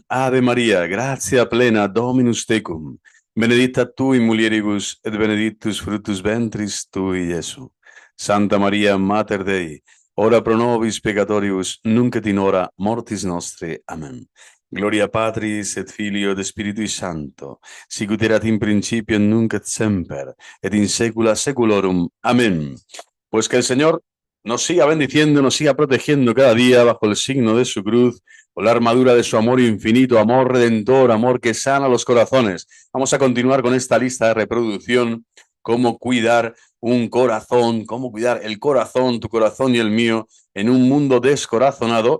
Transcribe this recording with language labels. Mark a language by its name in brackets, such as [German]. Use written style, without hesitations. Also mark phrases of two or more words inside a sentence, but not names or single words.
[Latin] Ave Maria, gratia plena, Dominus tecum. Benedicta tu in mulieribus et benedictus fructus ventris tui, Iesu. Santa Maria, Mater Dei, ora pro nobis peccatoribus, nunc et in hora mortis nostre. Amen. Gloria Patris et Filio et Spiritui Sancto, sicut erat in principio, nunc et semper, et in saecula saeculorum. Amén. [Spanish] Pues que el Señor nos siga bendiciendo, nos siga protegiendo cada día bajo el signo de su cruz, con la armadura de su amor infinito, amor redentor, amor que sana los corazones. Vamos a continuar con esta lista de reproducción, cómo cuidar un corazón, cómo cuidar el corazón, tu corazón y el mío, en un mundo descorazonado.